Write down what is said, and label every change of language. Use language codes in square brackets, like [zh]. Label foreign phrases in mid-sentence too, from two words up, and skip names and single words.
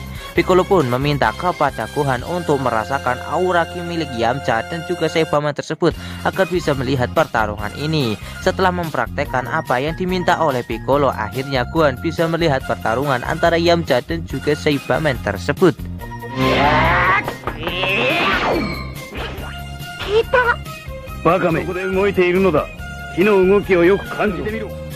[id] Piccolo pun meminta kepada Gohan untuk merasakan aura ki milik Yamcha dan juga Saibaman tersebut agar bisa melihat pertarungan ini. Setelah mempraktekkan apa yang diminta oleh Piccolo, akhirnya Gohan bisa melihat pertarungan antara Yamcha dan juga Saibaman tersebut. [ja] Kita バカめ、ここで動いているのだ。火の動きをよく感じてみろ。